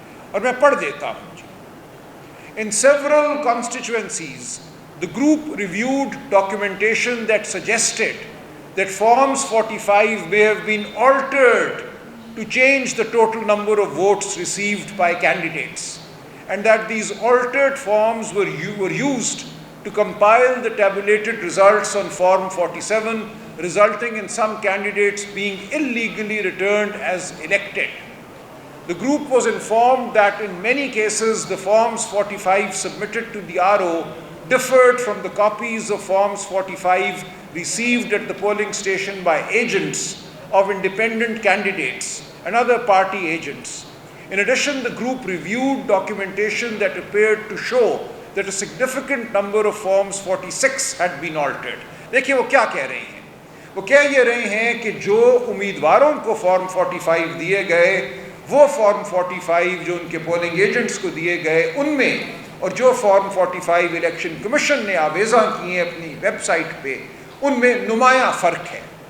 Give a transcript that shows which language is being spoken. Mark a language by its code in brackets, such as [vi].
[ur] اور میں پڑھ دیتا ہوں۔ [en] In several constituencies, the group reviewed documentation that suggested that Forms 45 may have been altered to change the total number of votes received by candidates, and that these altered forms were used to compile the tabulated results on Form 47, resulting in some candidates being illegally returned as elected. The group was informed that in many cases the Forms 45 submitted to the RO differed from the copies of Forms 45 received at the polling station by agents of independent candidates and other party agents. In addition, the group reviewed documentation that appeared to show that a significant number of Forms 46 had been altered. [ur] دیکھیے وہ کیا کہہ رہے ہیں، وہ کہہ یہ رہے ہیں کہ جو امیدواروں کو فارم 45 دیے گئے وہ فارم 45 جو ان کے پولنگ ایجنٹس کو دیے گئے ان میں، اور جو فارم 45 الیکشن کمیشن نے آویزاں کی ہیں اپنی ویب سائٹ پہ، ان میں نمایاں فرق ہے۔